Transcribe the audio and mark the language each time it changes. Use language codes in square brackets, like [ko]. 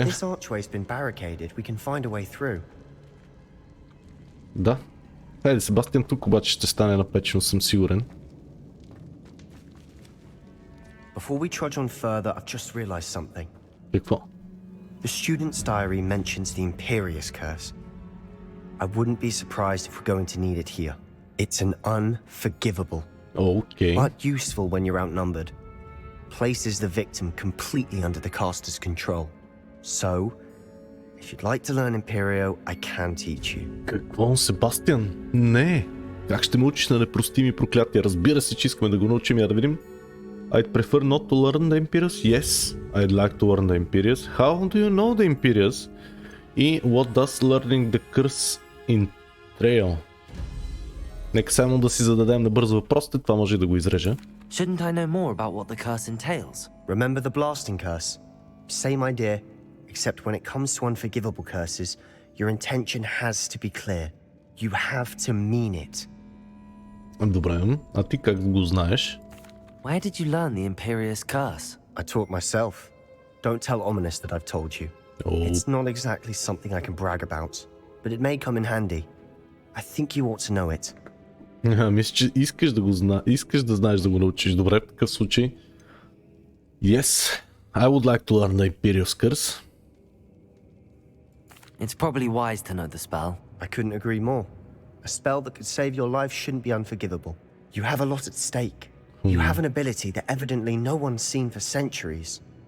[en] If this archway's been barricaded, we can find a way through. [bg] Да. Хайде, Себастиан, тук обаче ще стане напечено, съм сигурен. [en] Before we trudge on further, I've just realized something. [bg] Какво? [en] The student's diary mentions the Imperius curse. I wouldn't be surprised if we're going to need it here. It's an unforgivable, [bg] Окей. [en] but useful when you're outnumbered. Places the victim completely under the caster's control. So, if you'd like to learn Imperio, I can teach you. [bg] Какво, Себастиан? Не! Как ще ме учиш на непростими проклятия? Разбира се, че искаме да го научим. Я да видим. [en] I'd prefer not to learn the Imperius. Yes, I'd like to learn the Imperius. How do you know the Imperius? И what does learning the curse entail? [bg] Нека само да си зададем набързо въпросите, това може и да го изрежа. [en] Shouldn't I know more about what the curse entails? Remember the blasting curse? Same idea, except when it comes to unforgivable curses, your intention has to be clear. You have to mean it. [bg] Добре, а ти как го знаеш? [en] Where did you learn the Imperius curse? I taught myself. Don't tell Ominous that I've told you. It's not exactly something I can brag about, but it may come in handy. I think you ought to know it. [bg] Мисля, че искаш да знаеш да го научиш. Добре, в такъв случай. [en] Yes, I would like to learn the Imperius curse. It's probably wise to know the spell. I couldn't agree more. A spell that could save your life shouldn't be unforgivable. You have a lot at stake. You have an ability that evidently no one's seen for centuries.